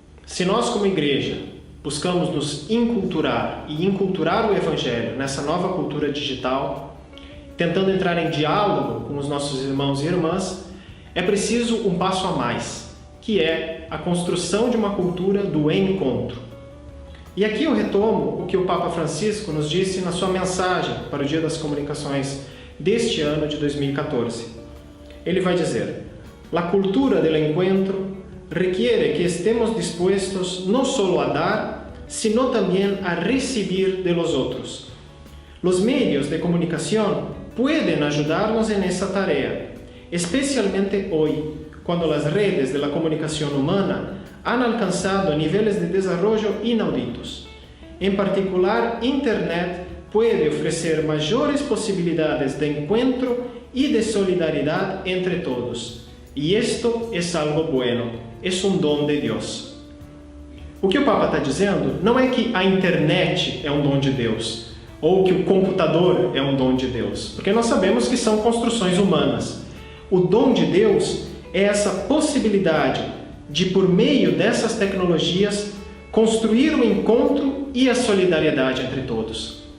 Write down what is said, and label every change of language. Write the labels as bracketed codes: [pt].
[pt] Se nós, como igreja, buscamos nos inculturar e inculturar o Evangelho nessa nova cultura digital, tentando entrar em diálogo com os nossos irmãos e irmãs, é preciso um passo a mais, que é a construção de uma cultura do encontro. E aqui eu retomo o que o Papa Francisco nos disse na sua mensagem para o Dia das Comunicações deste ano de 2014. Ele vai dizer: [es] "La cultura del encuentro requiere que estemos dispuestos no solo a dar, sino también a recibir de los otros. Los medios de comunicación pueden ayudarnos en esa tarea, especialmente hoy, cuando las redes de la comunicación humana han alcanzado niveles de desarrollo inauditos. En particular, Internet puede ofrecer mayores posibilidades de encuentro y de solidaridad entre todos. Y esto es algo bueno, es un [pt] dom de Deus." O que o Papa está dizendo não é que a internet é um dom de Deus, ou que o computador é um dom de Deus, porque nós sabemos que são construções humanas. O dom de Deus é essa possibilidade de, por meio dessas tecnologias, construir o encontro e a solidariedade entre todos.